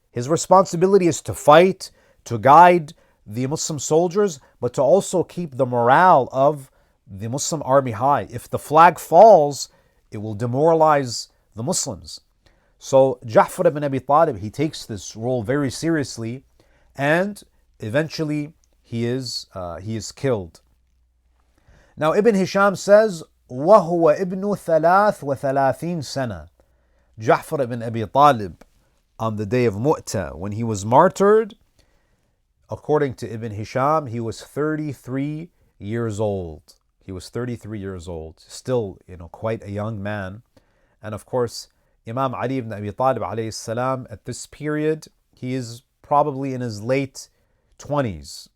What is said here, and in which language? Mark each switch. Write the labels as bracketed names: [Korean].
[English] His responsibility is to fight, to guide the Muslim soldiers, but to also keep the morale of the Muslim army high. If the flag falls, it will demoralize the Muslims. So Ja'far ibn Abi Talib, he takes this role very seriously, and eventually he is killed. Now Ibn Hisham says, [Arabic] وَهُوَ إِبْنُ ثَلَاث وَثَلَاثِينَ سَنَةً. [English] Ja'far ibn Abi Talib, on the day of Mut'ah, when he was martyred, according to Ibn Hisham, he was 33 years old. He was 33 years old, still, quite a young man. And of course, Imam Ali ibn Abi Talib alayhi salam, at this period, he is probably in his late 20s.